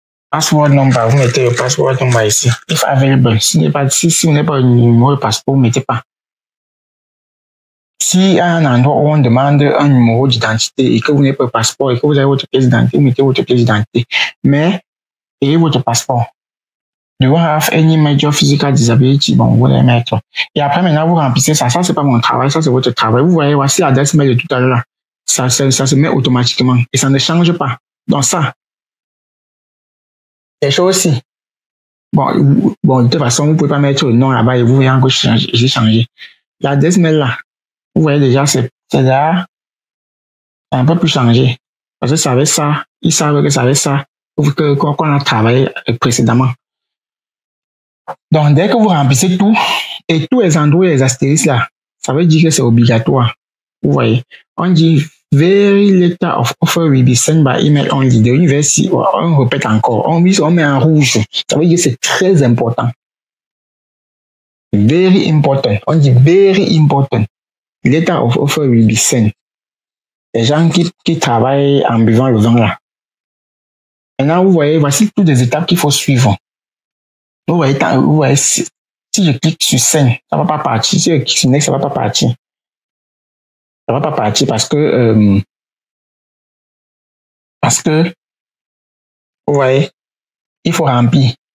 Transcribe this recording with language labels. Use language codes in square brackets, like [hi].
[en] Password number, [fr] vous mettez le [en] password number ici. If available. [fr] Si vous n'avez pas le numéro de passeport, vous ne mettez pas. Si à un endroit où on demande un numéro d'identité et que vous n'avez pas de passeport et que vous avez votre pièce d'identité, vous mettez votre pièce d'identité. Mais, ayez votre passeport. [en] Do you have any major physical disability? [fr] Bon, vous allez mettre. Et après, maintenant, vous remplissez ça. Ça, c'est pas mon travail. Ça, c'est votre travail. Vous voyez, voici l'adresse mail de tout à l'heure. Ça se met automatiquement et ça ne change pas. Donc, ça, c'est chaud aussi. Bon, de toute façon, vous pouvez pas mettre le nom là-bas et vous voyez encore j'ai changé. L'adresse mail là, vous voyez déjà, c'est là, un peu plus changé. Parce que ça avait ça, ils savent que ça avait ça, qu'on a travaillé précédemment. Donc, dès que vous remplissez tout, et tous les endroits et les astérisques là, ça veut dire que c'est obligatoire. Vous voyez, on dit [en] very letter of offer will be sent by email only. [fr] De l'université, on répète encore, on met en rouge. Ça veut dire que c'est très important. [en] Very important. [fr] On dit [en] very important. Letter of offer will be sent. [fr] Les gens qui travaillent en buvant le vin là. Maintenant, vous voyez, voici toutes les étapes qu'il faut suivre. Vous voyez, si je clique sur scène, ça ne va pas partir. Si je clique sur next, ça ne va pas partir. Ça ne va pas partir parce que, vous voyez, il faut remplir.